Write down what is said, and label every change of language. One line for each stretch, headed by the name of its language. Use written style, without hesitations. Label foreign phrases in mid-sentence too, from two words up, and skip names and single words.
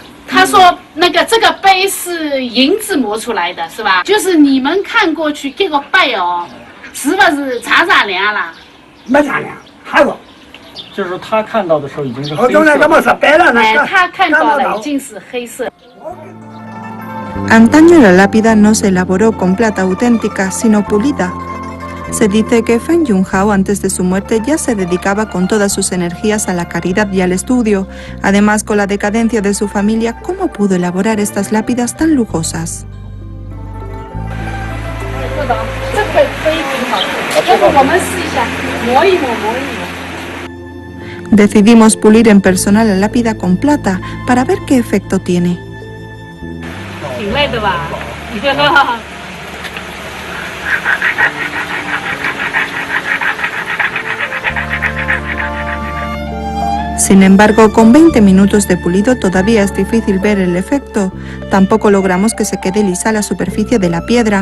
Chinese: 他说那个这个碑是银子磨出来的，是吧？就是你们看过去这个碑哦，是不是擦亮了？没擦亮，还有。就是他看到的时候已经是黑色。我那个么是白了，哎，他看到了已经是黑色。
Spanish: Antaño la lápida no se elaboró con plata auténtica, sino pulida. Se dice que Feng Junhao antes de su muerte ya se dedicaba con todas sus energías a la caridad y al estudio. Además, con la decadencia de su familia, ¿cómo pudo elaborar estas lápidas tan lujosas? Decidimos pulir en persona la lápida con plata para ver qué efecto tiene.
Chinese: 挺累的吧？
Spanish: Sin embargo, con 20 minutos de pulido todavía es difícil ver el efecto. Tampoco logramos que se quede lisa la superficie de la piedra.